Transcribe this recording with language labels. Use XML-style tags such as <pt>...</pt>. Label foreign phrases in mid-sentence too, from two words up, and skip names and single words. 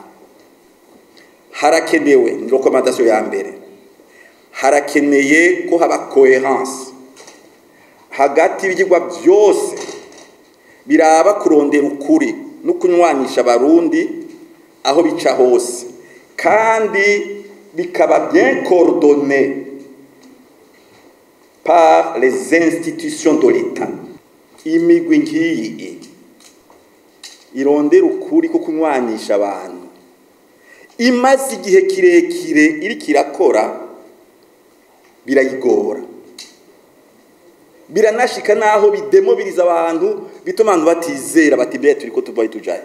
<rn>Harakenewe ni recommandation ya mbere. Harakeneye ko haba cohérence hagati y'ibigwa byose biraba kurondera ukuri no kunywanisha abarundi aho bica hose kandi bikaba</rn> <fr>bien coordonné par les institutions de l'État.</fr> <rn>Imigwi ngiyi irondera ukuri ko kunywanisha abantu imaze igihe kirekire iri kirakora birayigora. Biranashika naho bidemobiliza abantu bituma abantu batizera bati bye turiko tuvaye tujaye.</rn>